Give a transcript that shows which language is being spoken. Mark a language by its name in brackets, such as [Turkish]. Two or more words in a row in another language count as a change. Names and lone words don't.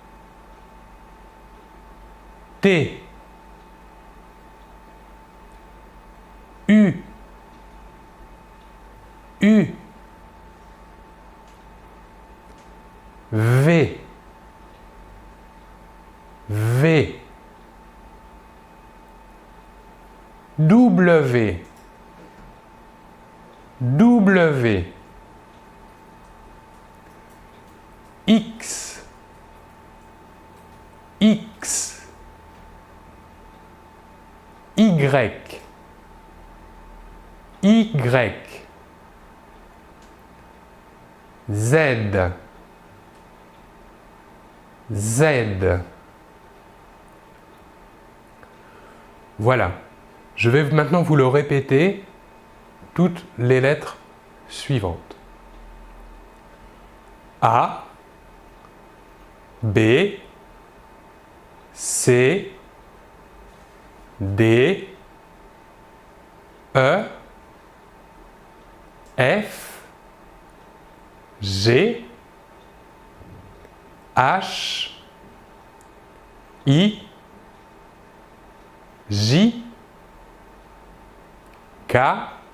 [French] T. U. U. V. V. W. W. X. X. Y. Y. Z. Z. Voilà. Je vais maintenant vous le répéter, toutes les lettres suivantes. A, B, C, D, E, F, G, H, I, J, K,